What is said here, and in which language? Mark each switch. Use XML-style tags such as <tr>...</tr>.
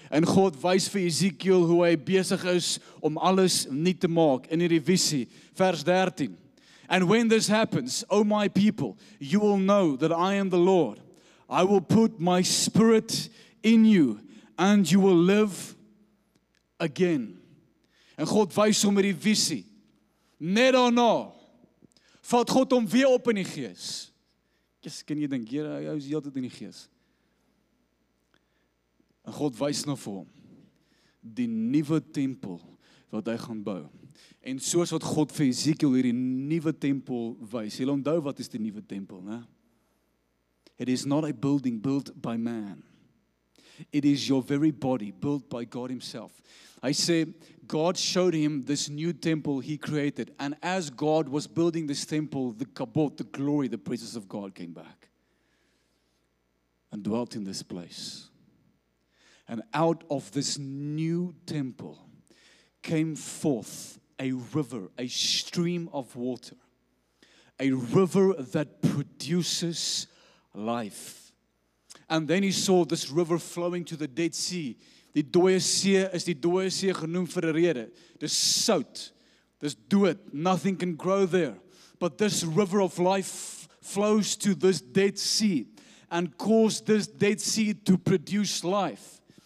<af>En God wys vir Ezekiel hoe hy besig is om alles nuut te maak in hierdie visie. Vers 13.</af> <en>And when this happens, O my people, you will know that I am the Lord. I will put my spirit in you and you will live again.</en> <af>En God wys hom met die visie. Net daarna vat God hom weer op in die gees. Kan jy dink, Here, hy is heeltyd in die gees. En God wys nou vir hom die nuwe tempel wat hy gaan bou. En soos wat God vir Ezekiel hierdie nuwe tempel wys. Jy onthou wat is die nuwe tempel, né?</af> <en>It is not a building built by man. It is your very body built by God himself.</en> <af>Hy sê,</af> <en>God showed him this new temple he created. And as God was building this temple, the kabod, the glory, the presence of God came back. And dwelt in this place. And out of this new temple came forth a river, a stream of water. A river that produces life. And then he saw this river flowing to the Dead Sea.</en> <af>Die dooie see is die dooie see genoem vir 'n rede. Dis sout. Dis dood.</af> <en>Nothing can grow there. But this river of life flows to this Dead Sea and caused this Dead Sea to produce life.</en>